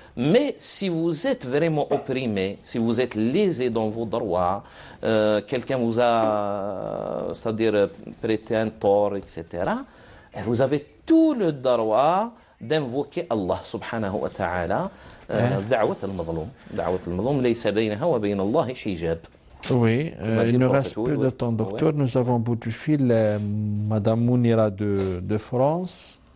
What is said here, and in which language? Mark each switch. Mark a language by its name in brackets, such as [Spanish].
[French] Mais si vous êtes vraiment opprimé, si vous êtes lésé dans vos droits, quelqu'un vous a, c'est-à-dire, prêté un tort, etc., vous avez tout le droit d'invoquer Allah subhanahu wa ta'ala. [Arabic] دعوة المظلوم ليس بينها وبين الله حجاب. [French] Oui, il nous reste peu de temps, docteur. Nous avons au bout du fil Madame Mounira de France.